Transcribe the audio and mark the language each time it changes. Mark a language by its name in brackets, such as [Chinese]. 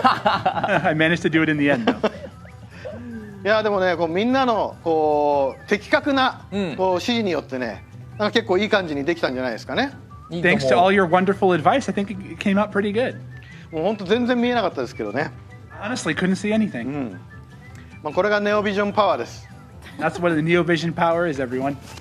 [English] I managed to do it in the end, though. [Japanese] やでもね、こうみんなのこう的確なこう指示によってね、なんか結構いい感じにできたんじゃないですかね。 [English] Thanks to all your wonderful advice, I think it came out pretty good. [Japanese] もう本当全然見えなかったですけどね。 [English] Honestly, couldn't see anything. [Japanese] まあこれがネオビジョンパワーです。 [English] That's what the Neo Vision power is, everyone.